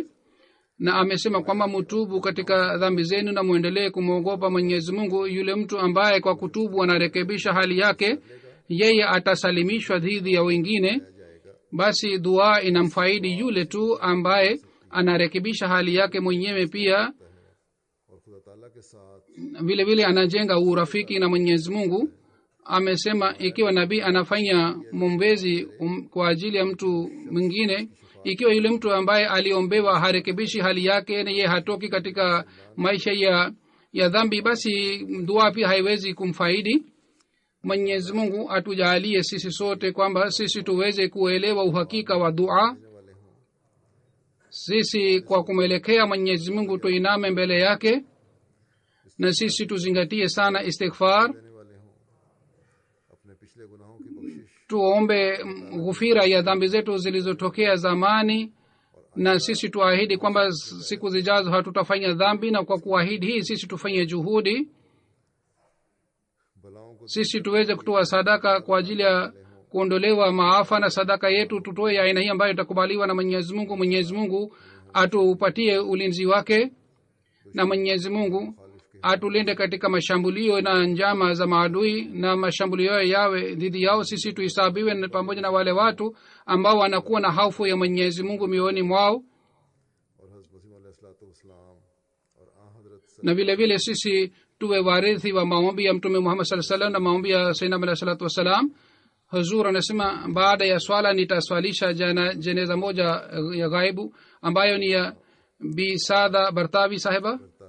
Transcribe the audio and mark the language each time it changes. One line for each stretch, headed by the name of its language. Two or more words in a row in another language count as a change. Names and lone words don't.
Swahili: Na amesema kwamba mtubu katika dhambi zenu na muendelee kumwogopa mwenyezi mungu. Yule mtu ambaye kwa kutubu anarekebisha hali yake, yeye atasalimishwa dhidi ya wengine. Basi dua inamfaidi yule tu ambaye anarekebisha hali yake mwenyewe, pia
Urdu: اور خدا تعالیٰ کے ساتھ
Swahili: vile vile anajenga urafiki na mwenyezi mungu. Amesema, ikiwa nabii anafanya mwombezi kwa ajili ya mtu mwingine, ikiwa yule mtu ambaye aliombewa harekebishi hali yake na yeye hatoki katika maisha ya dhambi, basi dua pia haiwezi kumfaidi. Mwenyezi mungu atujalie sisi sote kwamba sisi tuweze kuelewa uhakika wa dua. Sisi kwa kumwelekea mwenyezi mungu tuiname mbele yake, na sisi tuzingatie sana istighfar.
Urdu: دینے والے ہوں، اپنے پچھلے گناہوں کی بخشش
Swahili: Tuombe ghufira ya dhambi zetu zilizotokea zamani, na sisi tuahidi kwamba siku zijazo hatutafanya dhambi, na kwa kuahidi hii sisi tufanye juhudi,
Urdu: بلاؤں کو
Swahili: sisi tuweze kutoa sadaka kwa ajili ya kuondolewa maafa, na sadaka yetu tutoe ya aina hii ambayo itakubaliwa na mwenyezi mungu. Mwenyezi mungu atupatie ulinzi wake, na mwenyezi mungu atulinde katika mashambulio na njama za maadui, na mashambulio yawe dhidi yao. Sisi tuhesabiwe pamoja na wale watu ambao wanakuwa na hofu ya mwenyezi mungu mioyoni mwao.
Urdu: اور حضرت مسیح
Arabic: عليه الصلاة والسلام
Swahili: na vile vile sisi tuwe warithi wa maombi ya mtume Muhammad
Arabic: صلى الله عليه وسلم
Swahili: na maombi ya sayyidina
Arabic: عليه الصلاة والسلام.
Swahili: Huzur anasema baada ya swala nitaswalisha jeneza moja ya ghaibu ambayo ni ya Bi Saada Bartawi sahiba.